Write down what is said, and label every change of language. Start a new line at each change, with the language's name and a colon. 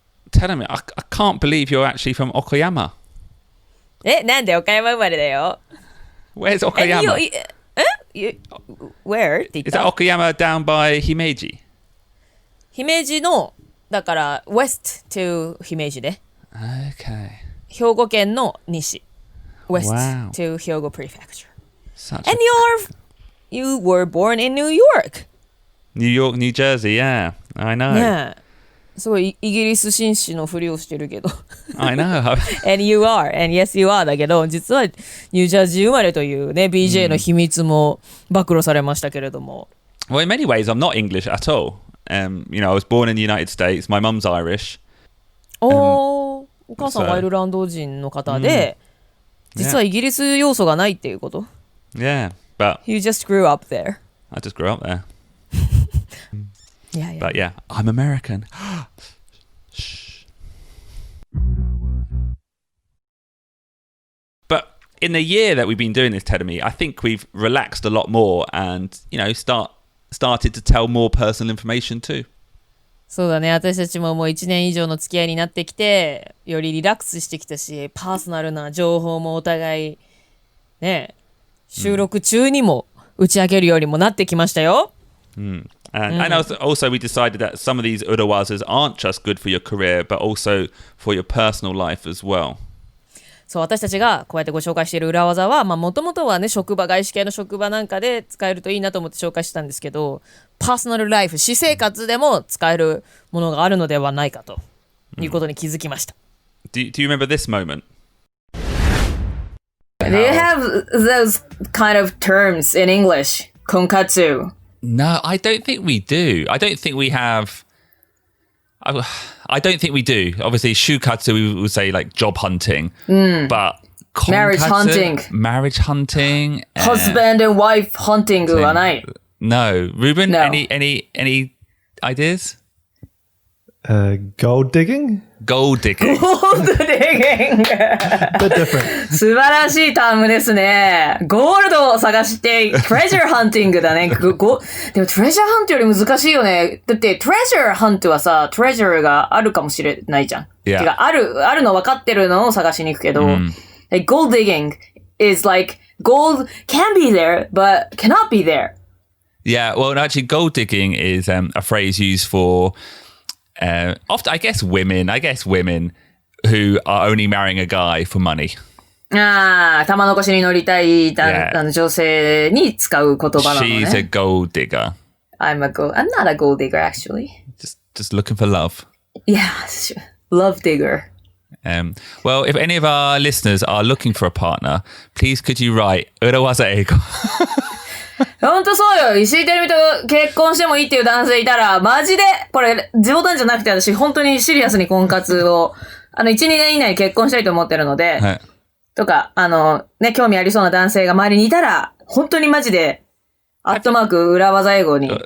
English: Tell me, I can't believe you're actually from Okayama.
Japanese: なんで岡山生まれだよ。
English: Where's Okayama?
Japanese: Where? って言っ
English: Is that Okayama down by Himeji?
Japanese: 姫路の、だから West to 姫路で。
English: Okay.
Japanese: 兵庫県の西。West
English: Wow. to 兵庫 Prefecture. Such And you were born in New York. New York, New Jersey, yeah. I know.
Japanese: ねえ。すごいイギリス紳士のふりをしてるけど。
English: I know. And you are, and yes you are
Japanese: だけど、実はニュージャージー生まれというね、BJ の秘密も暴露されましたけれども。
English: Well, in many ways, I'm not English at all. You know, I was born in the United States. My mum's Irish.
Japanese: お母さんはアイルランド人の方で、実はイギリス要素がないっていうこと？
English: Yeah, but You just grew up there. I just grew up there. Yeah, yeah. But yeah, I'm American. Shh. But in the year that we've been doing this, Tedemi, I think we've relaxed a lot more and, you know, started to tell more personal information too.
Japanese: そうだね。私たちももう1年以上の付き合いになってきて、よりリラックスしてきたし、パーソナルな情報もお互い、ね、収録中にも打ち明けるようにもなってきましたよ。
English: And also we decided that some of these urawazas aren't just good for your career, but also for your personal life as well.
Japanese: そう、私たちがこうやってご紹介している裏技は、もともとはね、外資系の職場なんかで使えるといいなと思って紹介してたんですけど、パーソナルライフ、私生活でも使えるものがあるのではないかということに気づきました。
English: Do you remember this moment? Do you have those kind of terms in English? Konkatsu. No, I don't think we do. I don't think we have. I don't think we do. Obviously, shukatsu, we would say like job hunting. But Marriage hunting. Marriage hunting. Husband and wife hunting はない。 No. Ruben, No. any ideas? Gold digging? Gold digging. Gold digging. Bit different.
Japanese: 素晴らしいタームですね。ゴールドを探して、treasure hunting だね。でも treasure hunt より難しいよね。だって treasure hunt はさ、treasure があるかもしれないじゃん。
English: Yeah.
Japanese: てか、あるの分かってるのを探しに行くけど、
English: like gold digging is like gold can be there, but cannot be there. Yeah, well, actually, gold digging is a phrase used for often, I guess women who are only marrying a guy for money.
Japanese: 玉の腰に乗りたい、
English: Yeah.
Japanese: 女性に使う言葉なのね。
English: She's a gold digger. I'm not a gold digger actually. Just looking for love. Yeah, love digger. Well, if any of our listeners are looking for a partner, please could you write Urawaza Eigo?
Japanese: ほんとそうよ。石井てるみと結婚してもいいっていう男性いたら、マジで、これ、冗談じゃなくて私、本当にシリアスに婚活を、1、2年以内に結婚したいと思ってるので、はいとか、ね、興味ありそうな男性が周りにいたら、本当にマジで、アットマーク裏技英語に、